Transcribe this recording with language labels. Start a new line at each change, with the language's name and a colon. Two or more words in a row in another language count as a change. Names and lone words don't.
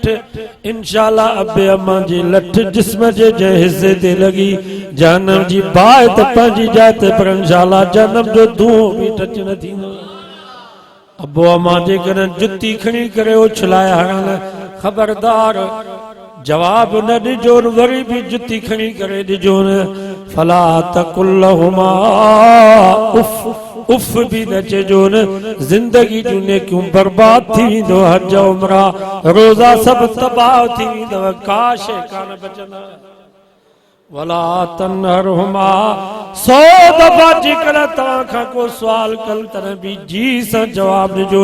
Sindhi: इंशाअल्लाह अबे अम्मा जी लठ जिस्म जे जंहिं हिस्से ते लॻी जहन्नम जी बाहि त पंहिंजी जाइ ते, पर इंशाअल्लाह जहन्नम जो धुओं बि टच न थींदो। अबो अम्मा जेकॾहिं जुती खणी करे उछलाए हणनि, ख़बरदार जवाब न ॾिजो, वरी बि जुती खणी करे ॾिजो न।
Arabic: فلا تقل لهما أف.
Sindhi: उफ भी न चजो न। जिंदगी जूं नेकियूं बर्बाद थी वेंदो, हज उमरा रोजा सब तबाह थी वेंदव, का शइ कान बचंदव।
Arabic: ولا تنهرهما.
Sindhi: 100 दफ़ा जेकॾहिं तव्हां खां को सुवाल कनि तॾहिं बि जी सां जवाब ॾिजो।